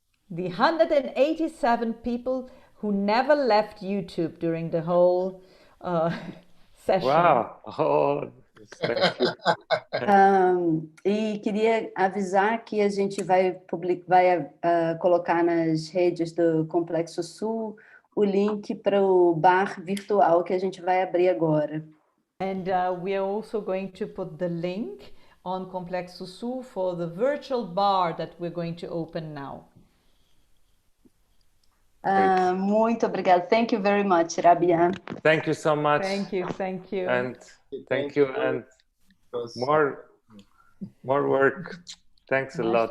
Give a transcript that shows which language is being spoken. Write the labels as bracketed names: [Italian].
[English] The 187 people who never left YouTube during the whole session. Wow! Oh, thank you. [Portuguese] E queria avisar que a gente vai colocar nas redes do Complexo Sul o link para o bar virtual que a gente vai abrir agora. [English] And we are also going to put the link on Complexo Sul for the virtual bar that we're going to open now. [Portuguese] Muito obrigada. [English] Thank you very much, Rabia. Thank you so much. Thank you. And thank you. And more work. Thanks a lot.